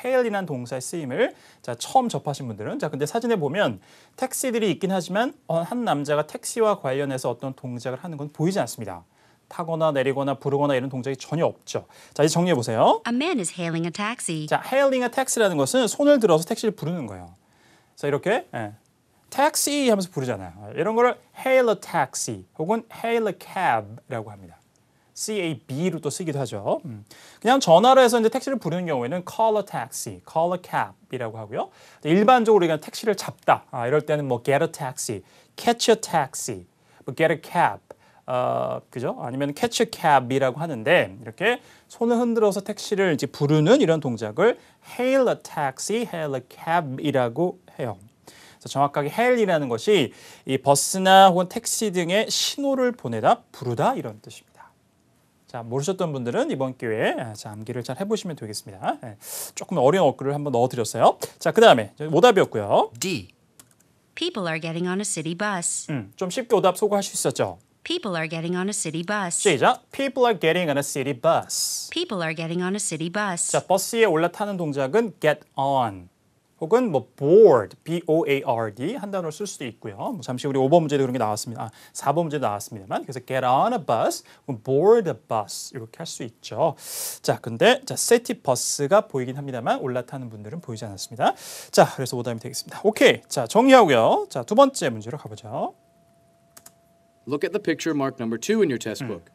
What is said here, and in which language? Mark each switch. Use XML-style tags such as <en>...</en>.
<ko>hail이라는 동사의 쓰임을 자, 처음 접하신 분들은 자, 근데 사진에 보면 택시들이 있긴 하지만 한 남자가 택시와 관련해서 어떤 동작을 하는 건 보이지 않습니다. 타거나 내리거나 부르거나 이런 동작이 전혀 없죠. 자, 이제 정리해 보세요.</ko> <en>A man is hailing a taxi.</en> <ko>자, hailing a taxi 라는 것은 손을 들어서 택시를 부르는 거예요. 자, 이렇게 택시 하면서 부르잖아요. 이런 거를 hail a taxi 혹은 hail a cab 라고 합니다. CAB로 또 쓰기도 하죠. 그냥 전화로 해서 이제 택시를 부르는 경우에는 call a taxi, call a cab 이라고 하고요. 일반적으로 우리가 택시를 잡다 이럴 때는 뭐 get a taxi, catch a taxi, 뭐 get a cab, 그죠? 아니면 catch a cab 이라고 하는데 이렇게 손을 흔들어서 택시를 이제 부르는 이런 동작을 hail a taxi, hail a cab 이라고 해요. 그래서 정확하게 hail이라는 것이 이 버스나 혹은 택시 등의 신호를 보내다, 부르다 이런 뜻입니다. 자, 모르셨던 분들은 이번 기회에 자, 암기를 잘 해보시면 되겠습니다. 네, 조금 어려운 어구를 한번 넣어드렸어요. 자, 그 다음에 오답이었고요.</ko> <en>D. People are getting on a city bus.</en> <ko>좀 쉽게 오답 소구할 수 있었죠.</ko> <en>People are getting on a city bus.</en> <ko>시작.</ko> <en>People are getting on a city bus. People are getting on a city bus.</en> <ko>자, 버스에 올라타는 동작은 get on 혹은 뭐 board, B-O-A-R-D 한 단어를 쓸 수도 있고요. 뭐 잠시 우리 5번 문제도 그런 게 나왔습니다. 4번 문제도 나왔습니다만 그래서 get on a bus, board a bus 이렇게 할 수 있죠. 자, 근데 자, city bus가 보이긴 합니다만 올라타는 분들은 보이지 않았습니다. 자, 그래서 오답이 되겠습니다. 오케이, 자 정리하고요. 자, 두 번째 문제로 가보죠.</ko> <en>Look at the picture marked number 2 in your test book.</en>